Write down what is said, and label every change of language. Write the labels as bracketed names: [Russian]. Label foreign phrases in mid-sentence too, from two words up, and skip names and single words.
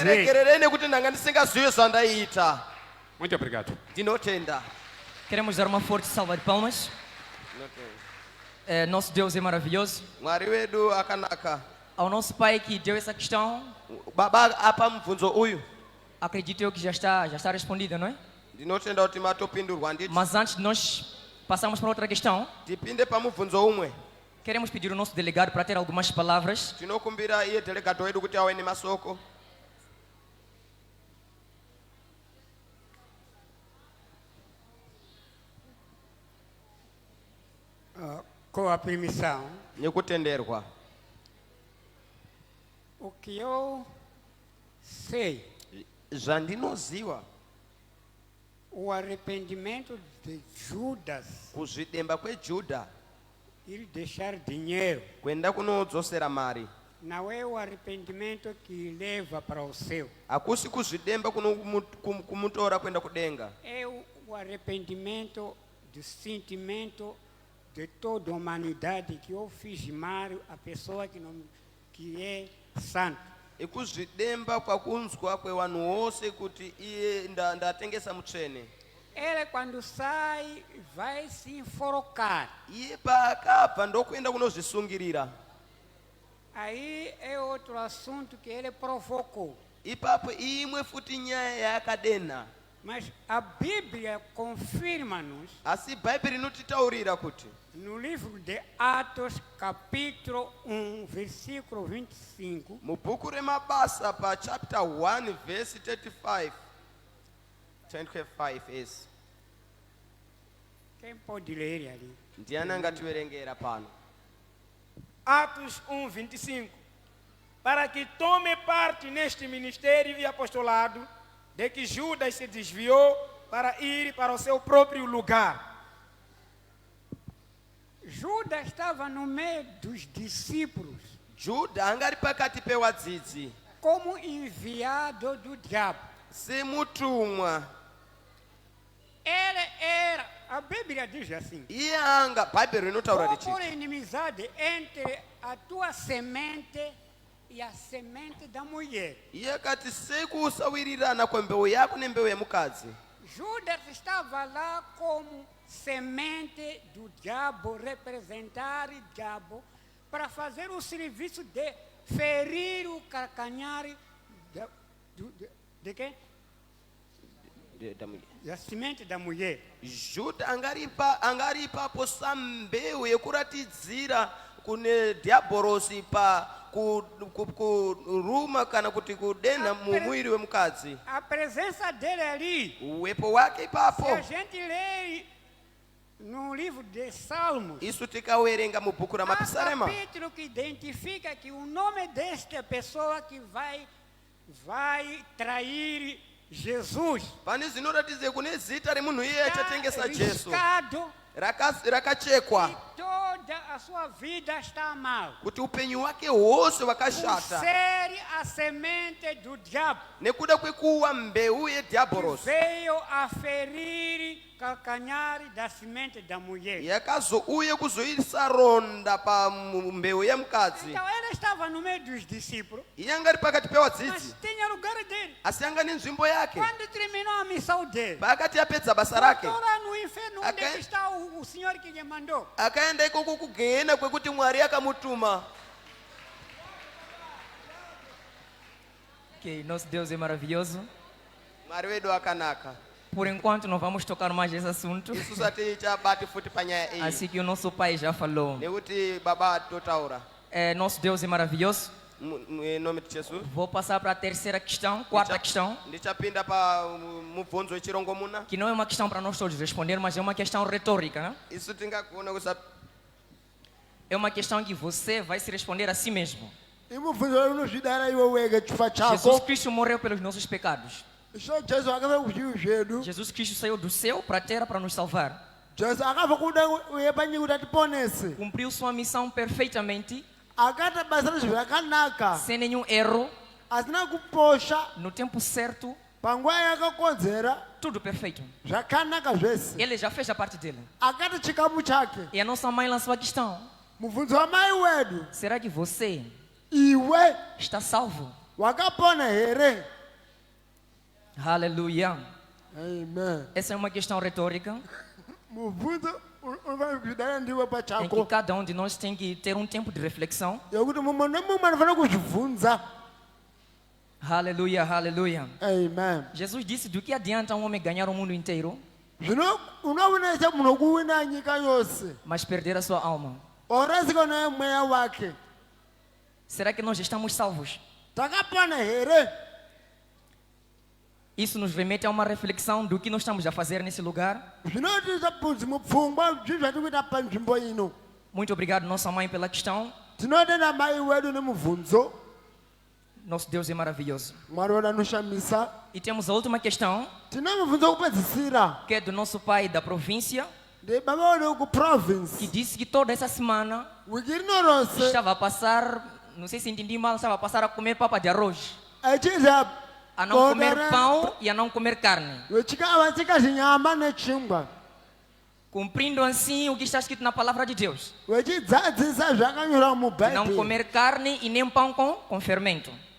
[Shona] ndiregerere nekuti ndanga ndisingazivi zvandaita. [Portuguese] Muito obrigado. [Shona] Ndinotenda. [Portuguese] Queremos dar uma forte salva de palmas. Nosso Deus é maravilhoso. [Shona] Mwari wedu akanaka. [Portuguese] Ao nosso pai que deu essa questão, [Shona] Baba apa mubvunzo uyu [Portuguese] acredito eu que já está respondida, não é? [Shona] ndinotenda kuti matopindurwa nditi. [Portuguese] Mas antes de nós passarmos para outra questão, [Shona] Tipinde pamubvunzo umwe. [Portuguese] queremos pedir ao nosso delegado para ter algumas palavras. [Shona] Tinokumbira iye delegato wedu kuti awe nemasoko. [Portuguese] Com a permissão, [Shona] Nekutenderwa. [Portuguese] o que eu sei, [Shona] Zvandinoziva [Portuguese] o arrependimento de Judas [Shona] kuzvidemba kweJudha [Portuguese] ir deixar dinheiro. [Shona] kwenda kunodzosera mari [Portuguese] Não é o arrependimento que leva para o céu. [Shona] akusi kuzvidemba kuno kumutora kwenda kudenga, [Portuguese] É o arrependimento do sentimento de toda a humanidade que eu fiz mal a pessoa que é santa. [Shona] ikuzvidemba kwakunzwa kwevanhu wose kuti iye ndatengesa mutsvene. [Portuguese] Ele quando sai vai se enforcar. [Shona] Iye paakabva ndokuenda kunozvisungirira. [Portuguese] Aí é outro assunto que ele provocou. [Shona] Ipapo imwe futi nyaya yaakadena. [Portuguese] Mas a Bíblia confirma-nos, [Shona] Asi bhaibheri inotitaurira kuti [Portuguese] no livro de Atos, capítulo 1, versículo 25, [Shona] mubhuku remabasa pa [English] chapter 1 verse 25 [Shona] esi [Portuguese] quem pode ler ali? [Shona] ndiani angativerengera pano? [Portuguese] Atos 1:25. Para que tome parte neste ministério e apostolado, de que Judas se desviou para ir para o seu próprio lugar. Judas estava no meio dos discípulos, [Shona] Juda angari pakati pewadzidzi [Portuguese] como enviado do diabo. [Shona] semutumwa. [Portuguese] Ele era, a Bíblia diz assim, [Shona] Iye anga bhaibheri rinotaura [Portuguese] por [Shona] richiti [Portuguese] inimizade entre a tua semente e a semente da mulher. [Shona] iye akati sekusawirirana kwembeu yako nembeu yemukadzi. [Portuguese] Judas estava lá como semente do diabo, representar o diabo, para fazer o serviço de ferir o calcanhar de quem? Da semente da mulher. [Shona] Juda angari ipapo sambeu yekuratidzira kune diaborosi pa kuruma kana kuti kudena mumwiri wemukadzi. [Portuguese] A presença dele ali, [Shona] Uwepo wake ipapo [Portuguese] se a gente lê no livro de Salmos, [Shona] isu tikawerenga mubhuku [Portuguese] há [Shona] ramapisarema [Portuguese] capítulo que identifica que o nome desta pessoa que vai trair Jesus [Shona] pane zvinoratidze kune zita remunhu iye achatengesa Jesu [Portuguese] riscado, [Shona] rakachekwa [Portuguese] toda a sua vida está mal. [Shona] kuti upenyu wake wose [Portuguese] Por [Shona] wakashata [Portuguese] ser a semente do diabo, [Shona] nekuda kwekuwa mbeu yediaborosi [Portuguese] veio a ferir calcanhar da semente da mulher. [Shona] yakazouye kuzoisa ronda pa mbeu yemukadzi. [Portuguese] Então ele estava no meio dos discípulos, [Shona] Iye angari pakati [Portuguese] mas [Shona] pewadzidzi [Portuguese] tinha lugar dele. [Shona] asi anga nenzvimbo yake. [Portuguese] Quando terminou a missão dele, [Shona] Paakati apedza basa rake [Portuguese] voltou lá no inferno onde [Shona] Aka- [Portuguese] está o Senhor que lhe mandou. [Shona] akaenda ikoko kugehena kwekuti Mwari akamutuma. [Portuguese] Ok, nosso Deus é maravilhoso. [Shona] Mwari wedu akanaka. [Portuguese] Por enquanto não vamos tocar mais nesse assunto. [Shona] Isu sati chabati futi panyaya iyi [Portuguese] Assim que o nosso pai já falou. [Shona] nekuti baba totaura. [Portuguese] Nosso Deus é maravilhoso. Nome de Jesus. Vou passar para a terceira questão, quarta questão, [Shona] Ndichapinda pa mubvunzo wechirongomuna. [Portuguese] que não é uma questão para nós todos responder, mas é uma questão retórica, né? [Shona] Isu tingagona kusa [Portuguese] É uma questão que você vai se responder a si mesmo. [Shona] imubvunzo unozvidara iwe wega chifa Jesus chako [Portuguese] Cristo morreu pelos nossos pecados. [Shona] so jesu akafa kuzvivi zvedu [Portuguese] Jesus Cristo saiu do céu para a terra para nos salvar. [Shona] jesu akafa kuda uye panyika kuti atiponese [Portuguese] Cumpriu sua missão perfeitamente, [Shona] akaita basa rezvo yakanaka [Portuguese] sem nenhum erro, [Shona] asina kuposha [Portuguese] no tempo certo, [Shona] panguva yakakodzera [Portuguese] tudo perfeito. [Shona] zvakanaka zvese [Portuguese] Ele já fez a parte dele. [Shona] akati chikamu chake [Portuguese] E a nossa mãe lançou a questão: [Shona] mubvunzo wamai wedu [Portuguese] será que você [Shona] iwe [Portuguese] está salvo? [Shona] wakapona here [Portuguese] Aleluia. [Shona] amen [Portuguese] Essa é uma questão retórica [Shona] mubvunzo unofanira kuzvidara ndiwe [Portuguese] em que [Shona] pachako [Portuguese] cada um de nós tem que ter um tempo de reflexão. [Shona] yokuti mumwe nemumwe anofanira kuzvibvunza [Portuguese] Aleluia, aleluia. [Shona] amen [Portuguese] Jesus disse: do que adianta um homem ganhar o mundo inteiro, [Shona] zvino unoonesa munhu kuwina nyika yose [Portuguese] mas perder a sua alma? [Shona] orasika naye mweya wake [Portuguese] Será que nós estamos salvos? [Shona] takapona here [Portuguese] Isso nos remete a uma reflexão do que nós estamos a fazer nesse lugar. [Shona] zvinotisa bvunzi mupfungwa zvinhu zvatikuita panzvimbo ino [Portuguese] Muito obrigado, nossa mãe, pela questão. [Shona] tinotenda mai wedu nemubvunzo [Portuguese] Nosso Deus é maravilhoso. [Shona] mwari wedu anoshamisa [Portuguese] E temos a última questão, [Shona] tine mubvunzo wekupedzisira [Portuguese] que é do nosso pai da província. que disse que toda essa semana estava a passar, não sei se entendi mal, estava a passar a comer papa de arroz, a não comer pão e a não comer carne, cumprindo assim o que está escrito na palavra de Deus, não comer carne e nem pão com fermento.